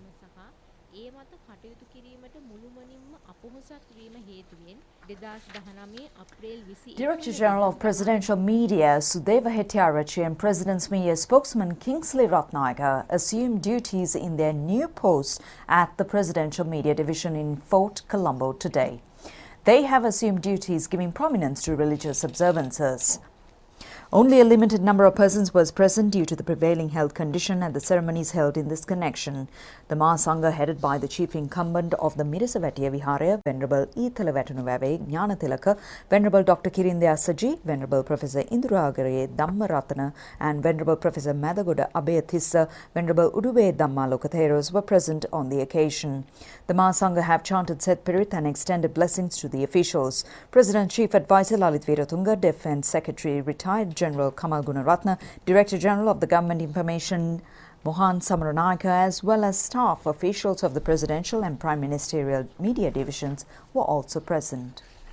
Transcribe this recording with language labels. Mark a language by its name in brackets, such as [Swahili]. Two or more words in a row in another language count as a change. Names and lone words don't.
[English] Director General of Presidential Media Sudeva Hettiarachchi and President's Media spokesman Kingsley Ratnayaka assumed duties in their new posts at the Presidential Media Division in Fort Colombo today. They have assumed duties giving prominence to religious observances. Only a limited number of persons was present due to the prevailing health condition at the ceremonies held in this connection. The Mahasangha, headed by the chief incumbent of the Mirisawatiya Viharaya, Venerable Ithela Watunuwave Gnanatilaka, Venerable Dr. Kirindaya Saji, Venerable Professor Induragare Dhammaratana, and Venerable Professor Madagoda Abeyatissa, Venerable Uduwe Dhammalokatheros were present on the occasion. The Mahasangha have chanted Seth Pirit and extended blessings to the officials. President Chief Advisor Lalit Veeratunga, Defence Secretary Retired General Kamal Gunaratna, Director General of the Government Information Mohan Samaranayaka, as well as staff officials of the Presidential and Prime Ministerial Media Divisions were also present.